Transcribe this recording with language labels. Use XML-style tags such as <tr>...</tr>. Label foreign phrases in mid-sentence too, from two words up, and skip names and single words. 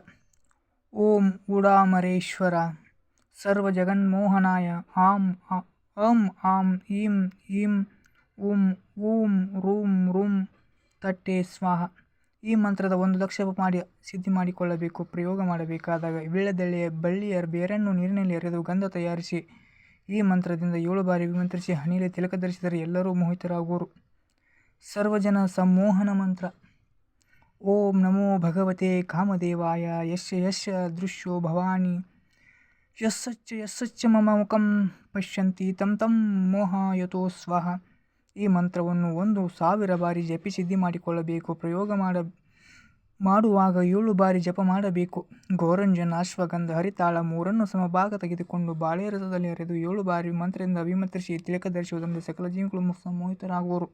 <sa>ಓಂ ಉಡಾಮರೇಶ್ವರ ಸರ್ವಜಗನ್ಮೋಹನಾಯ ಅಂ ಆಂ ಈಂ ಈಂ ಉಂ ಊಂ ರೂಂ ರುಂ ತಟ್ಟೆ ಸ್ವಾಹ.</sa> <kn>ಈ ಮಂತ್ರದ 1,00,000 ಜಪ ಮಾಡಿ ಸಿದ್ಧಿ ಮಾಡಿಕೊಳ್ಳಬೇಕು. ಪ್ರಯೋಗ ಮಾಡಬೇಕಾದಾಗ ವೀಳ್ಯದೆಲೆಯ ಬಳ್ಳಿಯ ಬೇರನ್ನು ನೀರಿನಲ್ಲಿ ಎರೆದು ಗಂಧ ತಯಾರಿಸಿ ಈ ಮಂತ್ರದಿಂದ 7 ಬಾರಿ ಅಭಿಮಂತ್ರಿಸಿ ಹಣೆಯಲ್ಲಿ ತಿಲಕ ಧರಿಸಿದರೆ ಎಲ್ಲರೂ ಮೋಹಿತರಾಗುವರು. ಸರ್ವಜನ ಸಂಮೋಹನ ಮಂತ್ರ.</kn> <sa>ಓಂ ನಮೋ ಭಗವತೆ ಕಾಮದೇವಾಯ ಯಸ್ಯ ಯಸ್ಯ ದೃಶ್ಯೋ ಭವಾನಿ ಯಸ್ಸಚ್ಚ ಮಮ ಮುಖಂ ಪಶ್ಯಂತಿ ತಂ ತಂ ಮೋಹಯತೋ ಸ್ವಹ.</sa> <kn>ಈ ಮಂತ್ರವನ್ನು 1,000 ಬಾರಿ ಜಪಿ ಸಿದ್ಧಿ ಮಾಡಿಕೊಳ್ಳಬೇಕು. ಪ್ರಯೋಗ ಮಾಡುವಾಗ 7 ಬಾರಿ ಜಪ ಮಾಡಬೇಕು. ಗೋರಂಜನ, ಅಶ್ವಗಂಧ, ಹರಿತಾಳ 3 ಸಮಭಾಗ ತೆಗೆದುಕೊಂಡು ಬಾಳೆ ರಸದಲ್ಲಿ ಅರೆದು 7 ಬಾರಿ ಮಂತ್ರದಿಂದ ಅಭಿಮಂತ್ರಿಸಿ ತಿಲಕ ಧರಿಸುವುದರಿಂದ ಸಕಲ ಜೀವಿಗಳು ಮೋಹಿತರಾಗುವರು.</kn>